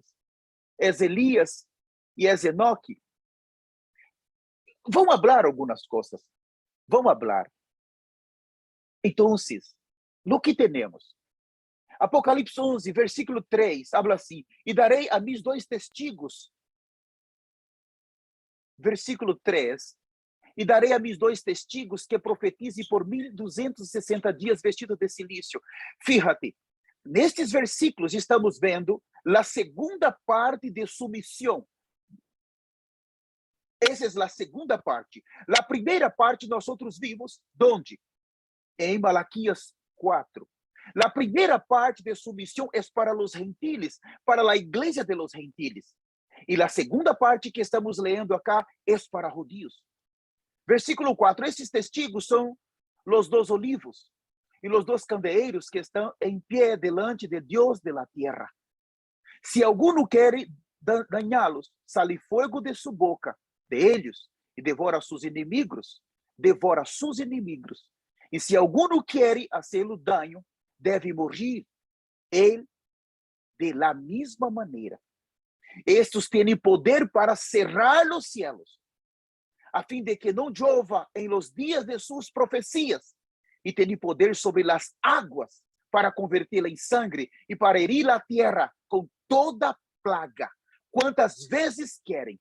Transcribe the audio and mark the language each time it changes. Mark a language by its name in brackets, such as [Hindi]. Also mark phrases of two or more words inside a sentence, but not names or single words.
[Portuguese] É Elias e é Enoque. Vão falar algumas coisas. Vão falar. Então, no que temos? Apocalipse 11, versículo 3, habla assim: e darei a [Spanish] mis 2 testigos. [Portuguese] Versículo 3, e darei a [Spanish] mis 2 testigos [Portuguese] que profetizem por 1260 dias vestidos de silício. Fíjate, nestes versículos estamos vendo a segunda parte de submissão. Essa é a segunda parte. A primeira parte nós outros vimos, onde? Em Malaquias 4. A primeira parte de submissão é para os gentiles, para a igreja [Spanish] de los gentiles. [Portuguese] E a segunda parte que estamos lendo acá é para judíos. Versículo 4. Esses testigos são os 2 olivos e os 2 candeeiros que estão em pé delante de Deus [Spanish] de la tierra. [Portuguese] Se alguno quer dañá-los, sale fogo de sua boca, de eles, e devora seus inimigos. Devora seus inimigos. E se alguno quer [Spanish] hacer-lo daño, [Portuguese] deve morrer ele de la mesma maneira. Estes têm poder para cerrar os cielos, a fim de que não chova em los dias de suas profecias, e têm poder sobre as águas para convertê-la em sangue e para herir a terra com toda plaga, quantas vezes querem.